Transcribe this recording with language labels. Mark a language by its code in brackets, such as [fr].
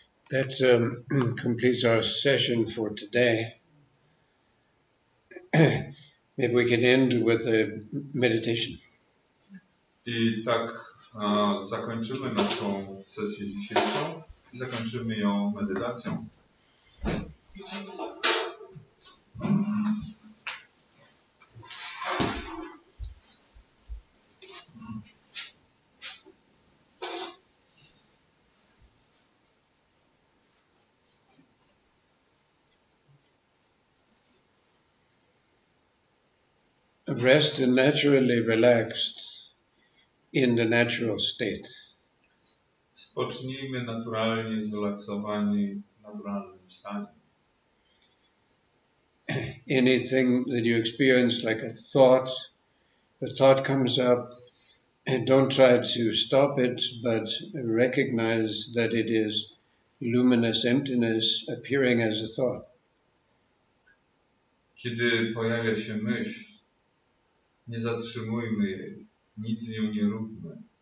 [en] That completes our session for today. Maybe we can end with a meditation. [pl] I tak zakończymy naszą sesję dzisiejszą i zakończymy ją medytacją. [en] rest naturally relaxed in the natural state. [pl] Spocznijmy naturalnie zrelaksowani w naturalnym stanie. [en] Anything that you experience, like a thought comes up, and don't try to stop it, but recognize that it is luminous emptiness appearing as a thought. [pl] Kiedy pojawia się myśl, nie zatrzymujmy jej, nic z nią nie róbmy.